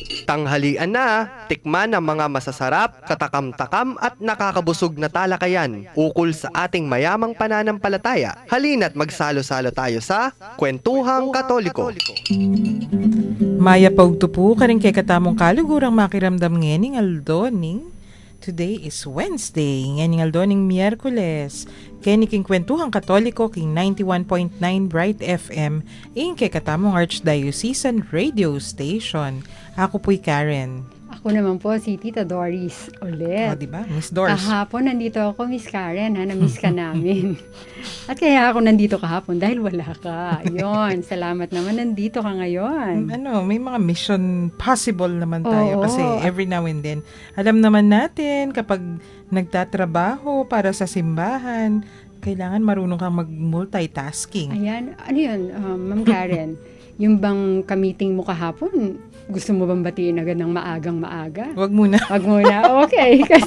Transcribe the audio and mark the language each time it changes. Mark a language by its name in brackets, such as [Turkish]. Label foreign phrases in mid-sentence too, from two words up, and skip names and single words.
[Filipino] Tanghalian na, tikman ang mga masasarap, katakam-takam at nakakabusog na talakayan ukol sa ating mayamang pananampalataya. Halina't magsalo-salo tayo sa Kwentuhang Katoliko. [Pampanga] Maya paugtupo ka rin kay katamong kalugurang makiramdam ngening aldoning. [English] Today is Wednesday, [Pampanga] ngening aldoning Miyerkules. Keniking Kwentuhang Katoliko king 91.9 Bright FM ing kay katamong Archdiocesan Radio Station. [Filipino] Ako po'y Karen. Ako naman po si Tita Doris ulit. O, diba? Miss Doris. Kahapon nandito ako, Miss Karen, ha? Na-miss ka namin. At kaya ako nandito kahapon dahil wala ka. Yun, salamat naman nandito ka ngayon. May mga [English] mission possible [Filipino] naman tayo. Oo. [English] Kasi every now and then, [Filipino] alam naman natin kapag nagtatrabaho para sa simbahan, kailangan marunong kang mag-multitasking. Ayan, ano yun, Ma'am Karen? Yung bang ka-meeting mo kahapon, gusto mo bang batiin agad ng maagang-maaga? Wag muna. Wag muna. Okay.